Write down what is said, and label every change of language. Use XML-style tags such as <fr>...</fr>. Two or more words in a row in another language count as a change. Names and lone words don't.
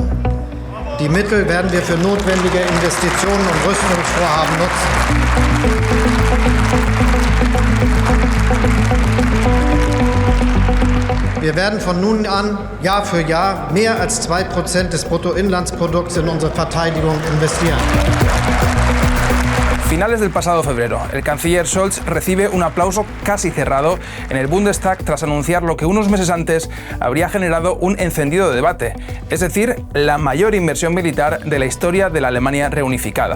<de>Die Mittel werden wir für notwendige Investitionen und Rüstungsvorhaben nutzen. Wir werden von nun an Jahr für Jahr mehr als 2% des Bruttoinlandsprodukts in unsere Verteidigung investieren.</de> <es>Finales del pasado febrero, el canciller Scholz recibe un aplauso casi cerrado en el Bundestag tras anunciar lo que unos meses antes habría generado un encendido debate, es decir, la mayor inversión militar de la historia de la Alemania reunificada.</es>